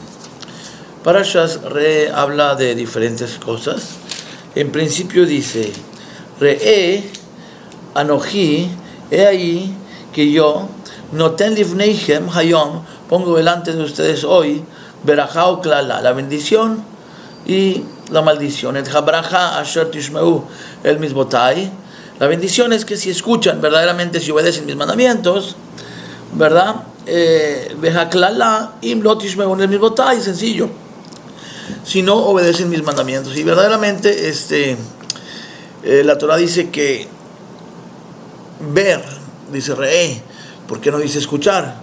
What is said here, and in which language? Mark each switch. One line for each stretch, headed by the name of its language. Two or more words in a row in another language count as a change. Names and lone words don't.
Spanish: Parashas Re'eh habla de diferentes cosas. En principio dice,
Hebrew: ראה, אנכי,
Spanish: he ahí que yo,
Hebrew: נותן לפניכם היום,
Spanish: pongo delante de ustedes hoy,
Hebrew: ברכה או קללה,
Spanish: la bendición y la maldición.
Hebrew: את הברכה אשר תשמעו אל מצותי.
Spanish: La bendición es que si escuchan verdaderamente, si obedecen mis mandamientos, ¿verdad?
Hebrew: והקללה אם לא תשמעו אל מצותי, sencillo.
Spanish: Si no obedecen mis mandamientos. Y verdaderamente la Torah dice que ver, dice Re'eh, ¿por qué no dice escuchar?